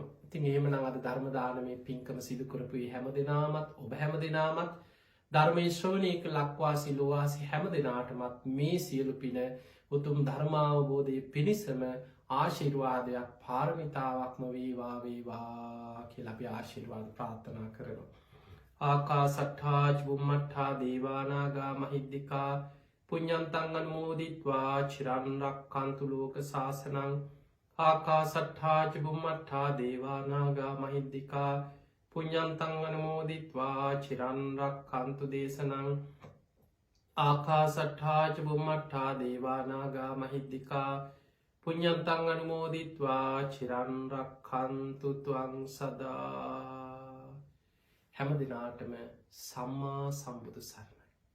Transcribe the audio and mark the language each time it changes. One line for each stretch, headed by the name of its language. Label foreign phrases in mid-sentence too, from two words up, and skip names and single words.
Sinhala: ඉතින් එහෙමනම් අද ධර්ම දානමේ පින්කම සිදු කරපු හැම දිනාමත්, ඔබ හැම දිනාමත්, ධර්මයේ ශ්‍රවණය කළ ලක්වාසී ලෝවාසී හැම දිනාටමත් මේ සියලු පින උතුම් ධර්මාවබෝධයේ පිණිසම ආශිර්වාදයක්, පාරමිතාවක්ම වේවා වේවා කියලා අපි ආශිර්වාද ප්‍රාර්ථනා කරනවා.
Pali: ආකාසට්ඨා චුම්මට්ඨා දේවා නාග මහිද්దికා පුඤ්ඤන්තං අනුමෝදිත්වා චිරන් රක්ඛන්තු ලෝක සාසනං. ආකාසට්ඨා චුම්මට්ඨා දේවා නාග මහිද්దికා පුඤ්ඤන්තං අනුමෝදිත්වා චිරන් රක්ඛන්තු දේශනං. ආකාසට්ඨා චුම්මට්ඨා දේවා නාග මහිද්దికා පුඤ්ඤන්තං අනුමෝදිත්වා චිරන් රක්ඛන්තු ත්වං සදා.
Sinhala: හැම දිනාටම සම්මා සම්බුදු සරණයි.